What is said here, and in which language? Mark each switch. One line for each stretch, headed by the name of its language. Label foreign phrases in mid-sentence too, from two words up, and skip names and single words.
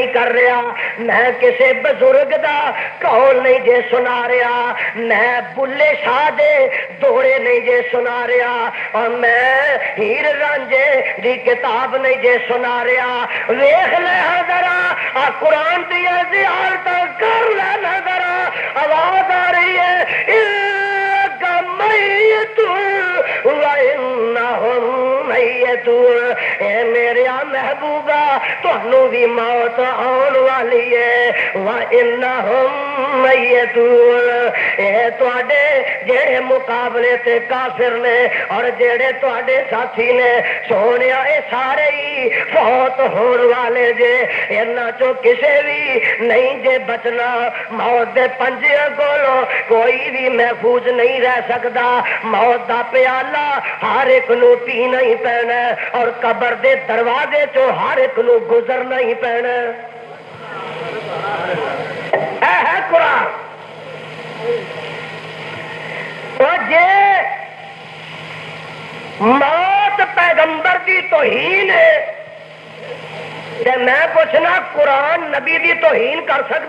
Punjabi: کر رہا میں کسے بزرگ دا قول نہیں جے سنا رہا میں بلے شاہ دے دوڑے نہیں جے سنا رہا اور میں ہیر رانجے دی کتاب نہیں جے سنا رہا ویخ لے ذرا قرآن دیا زیارت کر لے ذرا آواز آ رہی ہے
Arabic: انکا میت وانہم میتون
Punjabi: اے میرے محبوبہ تانوں بھی موت آن والی ہے
Arabic: وانہم میتون
Punjabi: اے تواڈے جڑے مقابلے تے کافر نے اور جڑے تواڈے ساتھی نے سونیا اے سارے ہی فوت ہون والے جے انہاں چوں کسے بھی نہیں جے بچنا موت دے پنجیاں کولوں کوئی بھی محفوظ نہیں رہ سکدا موت دا پیالہ ہر ایک نو پینا ہی پینا اور قبر دے دروازے چوں ہر ایک نو گزرنا ہی پینا اے ہے قرآن اور جے موت پیغمبر دی توہین ہے تے میں پوچھنا قرآن نبی دی توہین کر سکتا؟